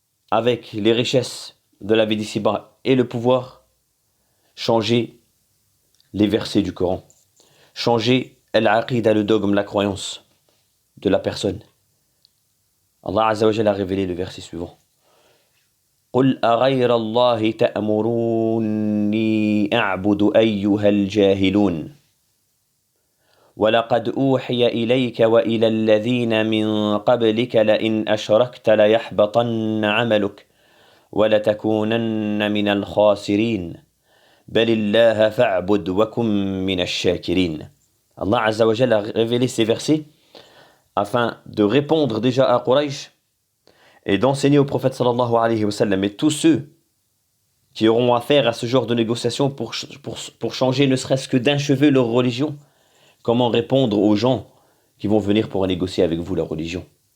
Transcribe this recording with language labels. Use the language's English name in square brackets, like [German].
[French] avec les richesses de la vie d'ici-bas et le pouvoir, changer les versets du Coran, changer al-aqida, le dogme, la croyance de la personne. Allah Azza wa Jalla a révélé le verset suivant. [Arabic] قل أغير الله تأمروني أعبد أيها الجاهلون ولقد أوحي إليك وإلى الذين من قبلك لئن أشركت ليحبطن عملك ولتكونن من الخاسرين بل الله فاعبد وكن من الشاكرين. [French] Allah Azza wa Jalla a révélé ces versets afin de répondre déjà à Quraysh et d'enseigner au prophète sallallahu alayhi wa sallam et tous ceux qui auront affaire à ce genre de négociation pour changer ne serait-ce que d'un cheveu leur religion. Comment répondre aux gens qui vont venir pour négocier avec vous la religion?